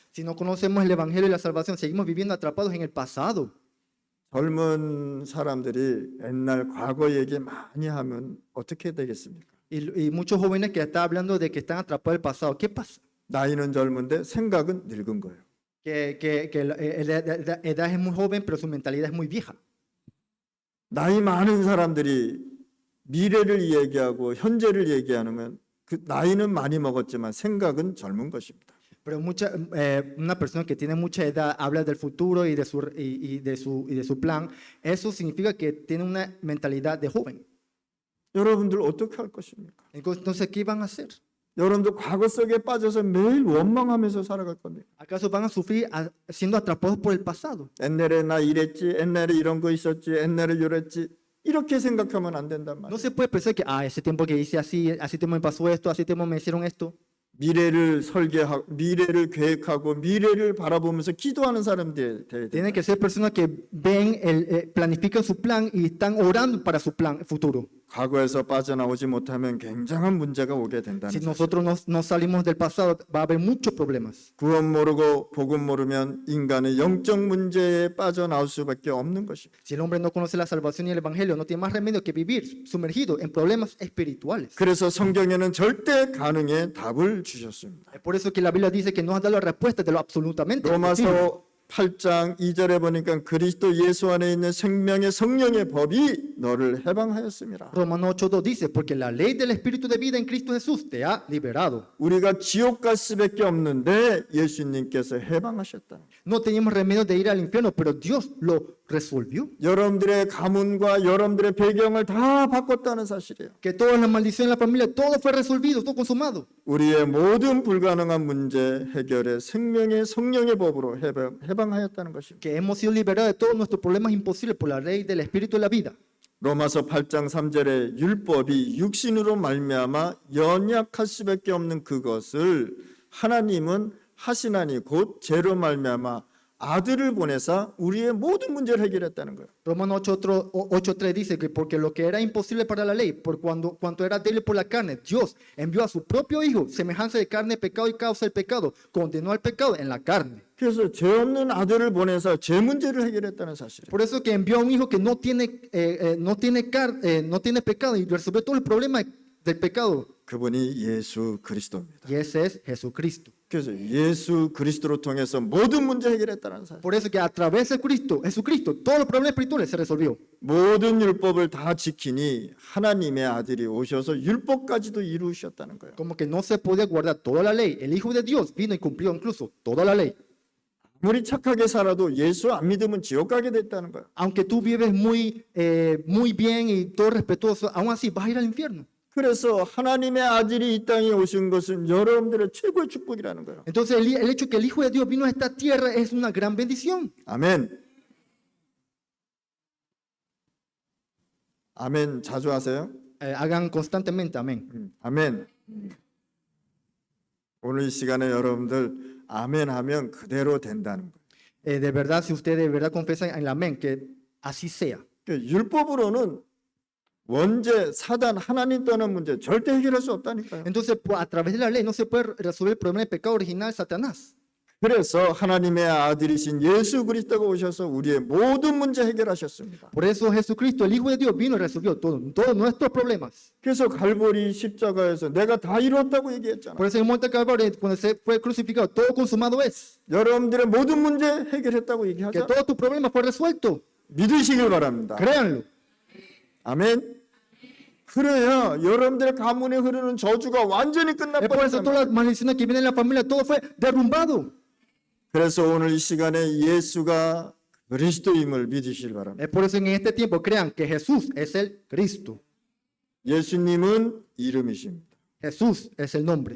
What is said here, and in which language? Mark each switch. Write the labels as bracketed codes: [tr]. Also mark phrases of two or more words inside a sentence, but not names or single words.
[es] Si no conocemos el Evangelio y la salvación, seguimos viviendo atrapados en el pasado. [ko] 젊은 사람들이 옛날 과거 얘기 많이 하면 어떻게 되겠습니까? [es] Y muchos jóvenes que están hablando de que están atrapados en el pasado. ¿Qué pasa? [ko] 나이는 젊은데 생각은 늙은 거예요. [es] Que la edad es muy joven, pero su mentalidad es muy vieja. [ko] 나이 많은 사람들이 미래를 얘기하고 현재를 얘기하면 그 나이는 많이 먹었지만 생각은 젊은 것입니다. [es] Pero una persona que tiene mucha edad habla del futuro y de su plan. Eso significa que tiene una mentalidad de joven. [ko] 여러분들 어떻게 할 것입니까? [es] Entonces, ¿qué van a hacer? [ko] 여러분들 과거 속에 빠져서 매일 원망하면서 살아갈 겁니다. [es] ¿Acaso van a sufrir siendo atrapados por el pasado? [ko] 옛날에 나 이랬지, 옛날에 이런 거 있었지, 옛날에 이랬지. 이렇게 생각하면 안 된단 [es] No [ko] 말이에요. [es] se puede pensar que, ese tiempo que hice así, hace tiempo me pasó esto, hace tiempo me hicieron esto. [ko] 미래를 설계하고 미래를 계획하고 미래를 바라보면서 기도하는 사람들이 돼야 [es] Tienen [ko] 돼요. [es] que ser personas que ven, planifican su plan y están orando para su plan futuro. [ko] 과거에서 빠져나오지 못하면 굉장한 문제가 오게 [es] Si [ko] 된다는 사실. [es] nosotros no salimos del pasado, va a haber muchos problemas. [ko] 구원 모르고 복음 모르면 인간의 영적 문제에 빠져나올 수밖에 없는 것입니다. [es] Si el hombre no conoce la salvación y el evangelio, no tiene más remedio que vivir sumergido en problemas espirituales. [ko] 그래서 성경에는 절대 가능의 답을 주셨습니다. [es] Es por eso que la Biblia dice que nos ha dado la respuesta de lo absolutamente imposible. [ko] 로마서 8장 2절에 보니까 그리스도 예수 안에 있는 생명의 성령의 법이 너를 해방하였습니다. [es] Romanos 8:2 dice, porque la ley del Espíritu de vida en Cristo Jesús te ha liberado. [ko] 우리가 지옥 갈 수밖에 없는데 예수님께서 해방하셨다. [es] No teníamos remedio de ir al infierno, pero Dios lo resolvió. [ko] 여러분들의 가문과 여러분들의 배경을 다 바꿨다는 사실이에요. [es] Que todas las maldiciones en la familia, todo fue resolvido, todo consumado. [ko] 우리의 모든 불가능한 문제 해결에 생명의 성령의 법으로 해방하였다는 것입니다. [es] Que hemos sido liberados de todos nuestros problemas imposibles por la ley del Espíritu de la vida. [ko] 로마서 8장 3절에 율법이 육신으로 말미암아 연약할 수밖에 없는 그것을 하나님은 하시나니 곧 죄로 말미암아 아들을 보내사 우리의 모든 문제를 해결했다는 거예요. [es] Romanos 8:3 dice que porque lo que era imposible para la ley, por cuanto era débil por la carne, Dios envió a su propio Hijo, semejanza de carne, pecado y causa del pecado, condenó al pecado en la carne. [ko] 그래서 죄 없는 아들을 보내서 죄 문제를 해결했다는 사실이에요. [es] Por eso que envió a un Hijo que no tiene pecado y resolvió todo el problema del pecado. [ko] 그분이 예수 그리스도입니다. [es] Y ese es Jesucristo. [ko] 그래서 예수 그리스도를 통해서 모든 문제 해결했다는 사실. [es] Por eso que a través de Jesucristo, todos los problemas espirituales se resolvió. [ko] 모든 율법을 다 지키니 하나님의 아들이 오셔서 율법까지도 이루셨다는 거예요. [es] Como que no se podía guardar toda la ley. El Hijo de Dios vino y cumplió incluso toda la ley. [ko] 아무리 착하게 살아도 예수 안 믿으면 지옥 가게 됐다는 거예요. [es] Aunque tú vives muy bien y todo respetuoso, aún así vas a ir al infierno. [ko] 그래서 하나님의 아들이 이 땅에 오신 것은 여러분들의 최고의 축복이라는 거예요. [es] Entonces el hecho que el Hijo de Dios vino a esta tierra es una gran bendición. [ko] 아멘. 아멘 자주 하세요. [es] Hagan constantemente, amén. [ko] 아멘. 오늘 이 시간에 여러분들 아멘 하면 그대로 된다는 거예요. [es] De verdad, si ustedes de verdad confiesan en el amén, que así sea. [ko] 율법으로는 원죄, 사단, 하나님 떠난 문제 절대 해결할 수 없다니까요. [es] Entonces, a través de la ley no se puede resolver el problema del pecado original de Satanás. [ko] 그래서 하나님의 아들이신 예수 그리스도가 오셔서 우리의 모든 문제 해결하셨습니다. [es] Por eso Jesucristo, el Hijo de Dios, vino y resolvió todos nuestros problemas. [ko] 그래서 갈보리 십자가에서 내가 다 이뤘다고 얘기했잖아. [es] Por eso en el Monte Calvario, cuando se fue crucificado, todo consumado es. [ko] 여러분들의 모든 문제 해결했다고 [es] Que [ko] 얘기하자. [es] todo tu problema fue resuelto. [ko] 믿으시길 바랍니다. [es] Créanlo. [ko] 아멘. 그래야 여러분들의 가문에 흐르는 저주가 완전히 [es] Es por eso [ko] 끝나버렸다. [es] todas las maldiciones que vienen en la familia, todo fue derrumbado. [ko] 그래서 오늘 이 시간에 예수가 그리스도임을 믿으시길 바랍니다. [es] Es por eso en este tiempo crean que Jesús es el Cristo. [ko] 예수님은 이름이십니다. [es] Jesús es el nombre.